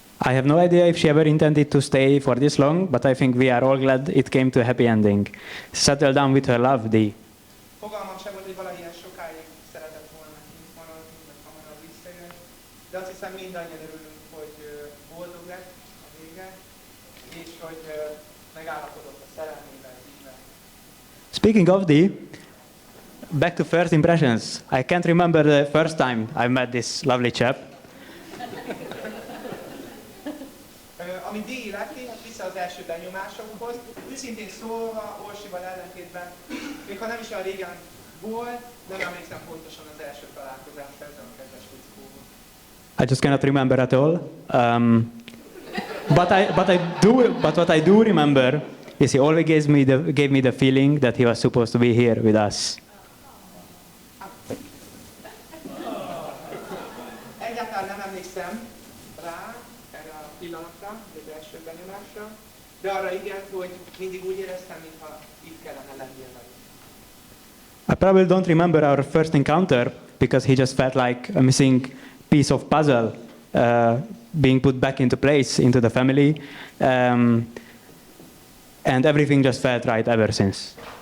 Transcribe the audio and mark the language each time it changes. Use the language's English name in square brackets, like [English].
[English] I have no idea if she ever intended to stay for this long, but I think we are all glad it came to a happy ending. Settle down with her love, Dee. [Hungarian] Fogalmam sem volt, hogy valamilyen sokáig szeretett volna kint maradni, vagy hamarabb visszajön, de azt hiszem mindannyian örülünk, hogy boldog lett a vége, és hogy megállapodott a szerelmével, ízvel. [English] Speaking of Dee, back to first impressions. I can't remember the first time I met this lovely chap. [Hungarian] Ami Dee illeti, vissza az első benyomásokhoz. Őszintén szólva, Orsival ellentétben, még ha nem is olyan régen volt, nem emlékszem pontosan az első találkozásra ezzel a kedves fickóval. [English] I just cannot remember at all. But what I do remember is he always gave me the feeling that he was supposed to be here with us. [Hungarian] Egyáltalán nem emlékszem rá, erre a pillanatra, az első benyomásra, de arra igen, hogy mindig úgy éreztem, mintha itt kellene lennie velünk. [English] I probably don't remember our first encounter because he just felt like a missing piece of puzzle being put back into place into the family, and everything just felt right ever since.